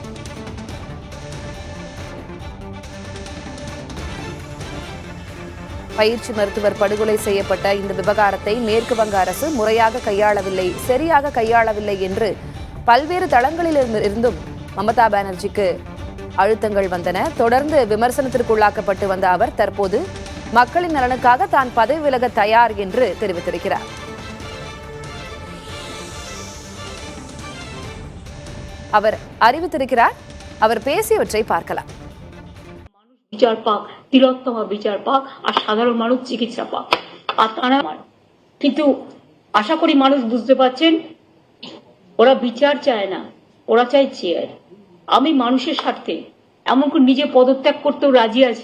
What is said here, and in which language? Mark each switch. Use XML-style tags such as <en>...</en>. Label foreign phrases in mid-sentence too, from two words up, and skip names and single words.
<ta>பயிற்சி மருத்துவர் படுகொலை செய்யப்பட்ட இந்த விவகாரத்தை மேற்கு வங்க அரசு முறையாக கையாளவில்லை, சரியாக கையாளவில்லை என்று பல்வேறு தளங்களில் இருந்தும் மமதா பானர்ஜிக்கு அழுத்தங்கள் வந்தன. தொடர்ந்து விமர்சனத்திற்குள்ளாக்கப்பட்டு வந்த அவர் தற்போது மக்களின் நலனுக்காக தான் பதவி விலக தயார் என்று தெரிவித்திருக்கிறார். அவர் அறிவித்திருக்கிறார். அவர் பேசியவற்றை பார்க்கலாம்.</ta> <bn>বিচার পাক, তিলোত্তমা বিচার পাক, আর সাধারণ মানুষ চিকিৎসা পাক। আর তারা কিন্তু আশা করি মানুষ বুঝতে পারছেন ওরা বিচার চায় না, ওরা চায় চেয়ার। আমি মানুষের স্বার্থে এমনকি নিজে পদত্যাগ করতেও রাজি আছি।</bn>